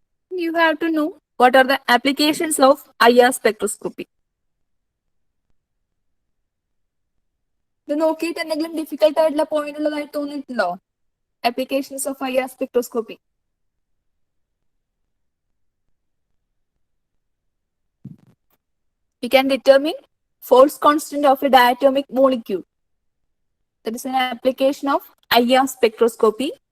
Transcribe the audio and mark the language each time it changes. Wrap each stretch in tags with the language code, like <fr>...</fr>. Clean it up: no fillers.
<en>You have to know what are the applications of IR spectroscopy.</en> <ml>ഇത് നോക്കിയിട്ട് എന്തെങ്കിലും difficult ആയിട്ടുള്ള പോയിന്റ് ഉള്ളതായി തോന്നിയിട്ടുണ്ടോ?</ml> <en>Applications of IR spectroscopy. We can determine force constant of a diatomic molecule. That is an application of IR spectroscopy.</en>